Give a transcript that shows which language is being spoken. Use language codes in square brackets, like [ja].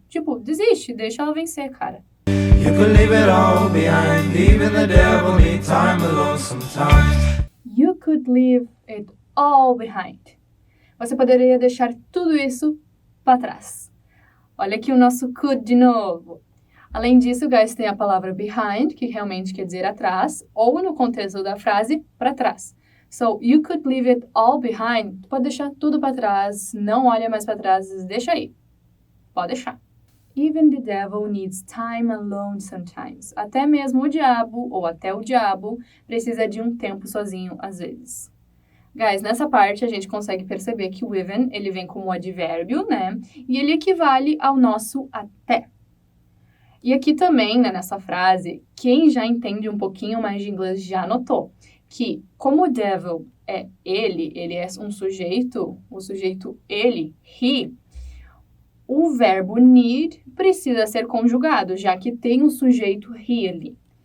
[pt] Tipo, desiste, deixa ela vencer, cara. [en] You could leave it all behind. Even the devil needs time alone sometimes. You could leave it all behind. [pt] Você poderia deixar tudo isso para trás. Olha aqui o nosso could de novo. Além disso, guys, tem a palavra behind, que realmente quer dizer atrás, ou no contexto da frase, para trás. [en] So, you could leave it all behind. [pt] Tu pode deixar tudo para trás, não olha mais para trás, deixa aí. Pode deixar. [en] Even the devil needs time alone sometimes. [pt] Até mesmo o diabo, ou até o diabo, precisa de um tempo sozinho às vezes. Guys, nessa parte a gente consegue perceber que o even, ele vem como advérbio, né? E ele equivale ao nosso até. E aqui também, né, nessa frase, quem já entende um pouquinho mais de inglês já notou que, como o devil é ele é um sujeito, o sujeito ele, he, o verbo need precisa ser conjugado, já que tem um sujeito he ali.